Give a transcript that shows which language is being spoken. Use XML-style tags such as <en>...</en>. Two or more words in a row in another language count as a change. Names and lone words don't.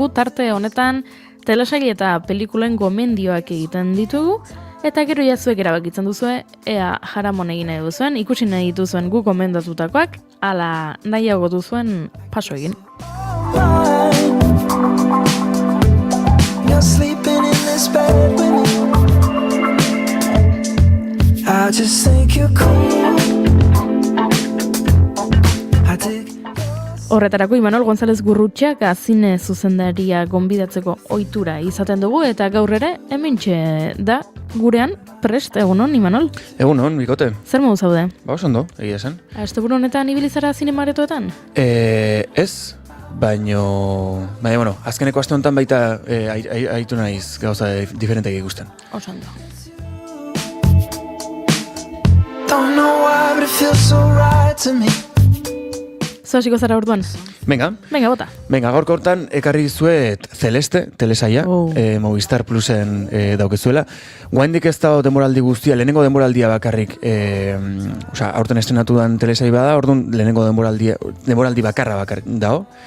<eu>Tarte honetan telesail eta pelikulen gomendioak egiten ditugu eta gero jazuek erabakitzen duzue ea jaramon egin nahi duzuen, ikusi nahi dituzuen guk gomendatutakoak, ala nahiago duzuen paso egin.</eu> <en>You're sleeping in this bed with me. I just think you're cool.</en> <eu>Horretarako Imanol González Gurrutxak zine zuzendaria gonbidatzeko ohitura izaten dugu eta gaur ere hementxe da gurean prest. Egunon, Imanol? Egunon, bikote. Zer modu zaude? Ba, oso ondo, egia esan. Asteburu honetan ibilizara zinemaretoetan? Ez, baino, bueno, azkeneko aste honetan baita aitu naiz gauza diferenteak ikusten. Oso ondo.</eu> <en>Don't know why, but it feels so right to me.</en> <eu>Zoaziko zara orduan? Venga, bota. Venga, gaurko hortan ekarri dizuet Celeste, telesaia, Movistar Plusen daukezuela. Guaindik ez da denboraldi guztia, lehenengo denboraldia bakarrik, aurten estrenatu dan telesai bada, orduan lehenengo denboraldi bakarra dago.</eu>